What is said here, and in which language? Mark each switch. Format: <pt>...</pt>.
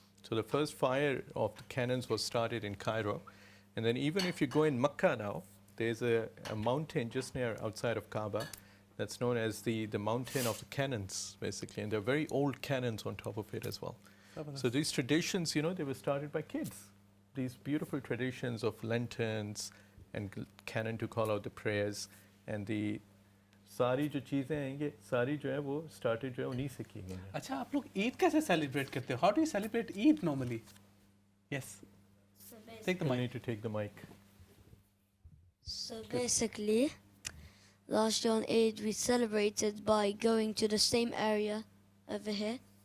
<en>So the first fire of the cannons was started in Cairo. And then even if you go in Makkah now, there's a mountain just near outside of Kaaba that's known as the mountain of the cannons, basically. And there are very old cannons on top of it as well. So these traditions, you know, they were started by kids. These beautiful traditions of lanterns and cannon to call out the prayers, and the</en> <hi>सारी जो चीज़ें हैं ये सारी जो है वो</hi> <en>started</en> <hi>जो है उन्हीं से की गई हैं. अच्छा, आप लोग ईद कैसे celebrate करते हो?</hi> <en>How do you celebrate Eid normally? Yes. Take the You mic. need to take the mic. So basically, last year on Eid we celebrated by going to the same area over here.</en>